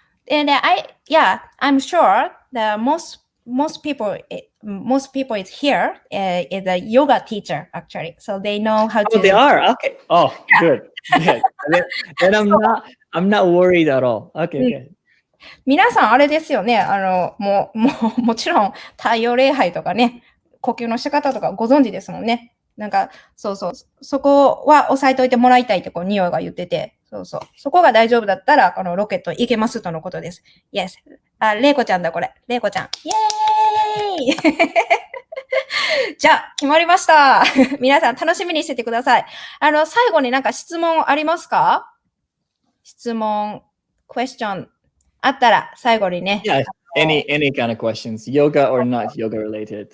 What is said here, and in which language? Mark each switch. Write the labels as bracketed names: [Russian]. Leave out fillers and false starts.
[English] And I'm sure that most people is here is a yoga teacher actually, so they know how to. Oh, they are. Okay. Oh, good. Good. Then I'm not worried at all. Okay. Okay. [Japanese] 皆さんあれですよね。もちろん太陽礼拝とかね、呼吸の仕方とかご存知ですもんね。なんか、そこは押さえといてもらいたいってニオが言ってて、そこが大丈夫だったら、このロケット行けますとのことです。 Yes. レイコちゃんだ、これ。レイコちゃん。イェーイじゃあ、決まりました。皆さん楽しみにしててください。最後になんか質問ありますか？質問、question あったら最後にね。 [English] Yeah, any kind of questions, yoga or not yoga related.